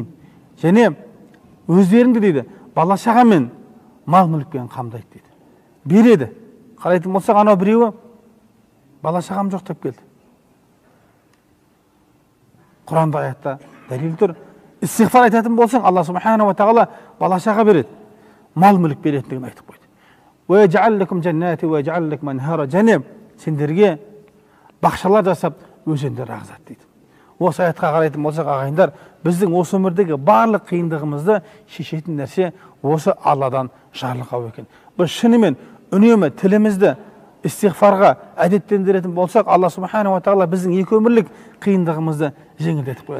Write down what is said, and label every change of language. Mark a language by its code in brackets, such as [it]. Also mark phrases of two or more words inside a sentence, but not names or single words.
[kk] Және өздеріңді дейді, бала шағамен, мал мүлікпен қамдайды дейді. Береді. Қарайтын болсақ, анау біреуі бала шағам жоқ деп келді. Құранда аятта дәлел тұр. Истиғфар айтатын болсаң, [ar] الله سبحانه وتعالى [kk] бала шаға береді, мал мүлік беретіндігін айтып қойды. [ar] وَيَجْعَلْ لَكُمْ جَنَّاتِ وَيَجْعَلْ لَكُمْ أَنْهَارًا. [kk] Және сендерге бақшалар жасап, өзендер ағызады дейді. Осы аятқа қарайтын болсақ, ағайындар, біздің осы өмірдегі барлық қиындығымызды шешетін нәрсе осы Алладан жарлыққа екен. Біз шынымен үнемі тілімізді истигфарға әдеттендіретін болсақ, [ar] الله سبحانه وتعالى [kk] біздің екі өмірлік қиындығымызды жеңілдетіп қояды.